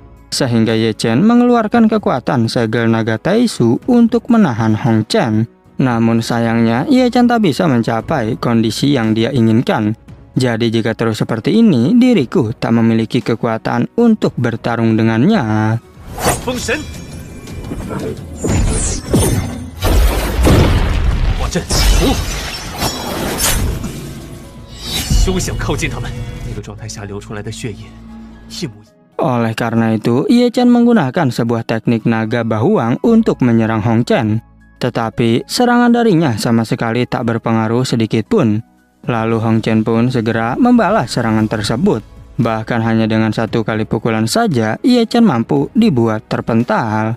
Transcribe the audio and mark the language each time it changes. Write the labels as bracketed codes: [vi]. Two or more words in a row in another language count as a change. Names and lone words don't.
[id] Sehingga Ye Chen mengeluarkan kekuatan segel naga Taisu untuk menahan Hong Chen. Namun sayangnya, Ye Chen tak bisa mencapai kondisi yang dia inginkan. Jadi jika terus seperti ini, diriku tak memiliki kekuatan untuk bertarung dengannya. Fengshen! [zh] 化阵起伏，休想靠近他们。那个状态下流出来的血液，一模一样。 [id] Oleh karena itu, Ye Chen menggunakan sebuah teknik naga bahuang untuk menyerang Hong Chen. Tetapi serangan darinya sama sekali tak berpengaruh sedikit pun. Lalu Hong Chen pun segera membalas serangan tersebut. Bahkan hanya dengan satu kali pukulan saja, Ye Chen mampu dibuat terpental.